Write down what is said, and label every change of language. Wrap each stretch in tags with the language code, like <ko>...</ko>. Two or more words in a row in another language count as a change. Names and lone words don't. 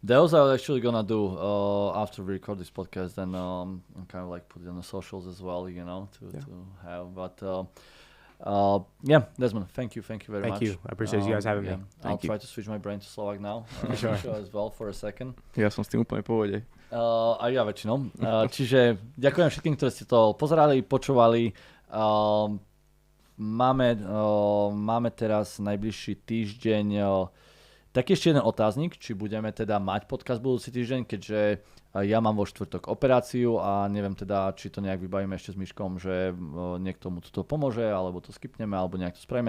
<en>Those are actually gonna do after we record this podcast, and kind of like put it on the socials as well, to have. But Desmond, thank you very much. Thank you. I appreciate you guys having me. I'll try to switch my brain to Slovak now. Sure. As well for a second.</en> <sk>Ja som s tým úplne v pohode. A ja väčšinou. Čiže ďakujem všetkým, ktorí ste to pozerali, počúvali. Máme teraz najbližší týždeň taký ešte jeden otáznik, či budeme teda mať podcast budúci týždeň, keďže ja mám vo štvrtok operáciu a neviem teda, či to nejak vybavíme ešte s Myškom, že niekto mu to pomôže, alebo to skipneme, alebo nejak to spravíme.</sk>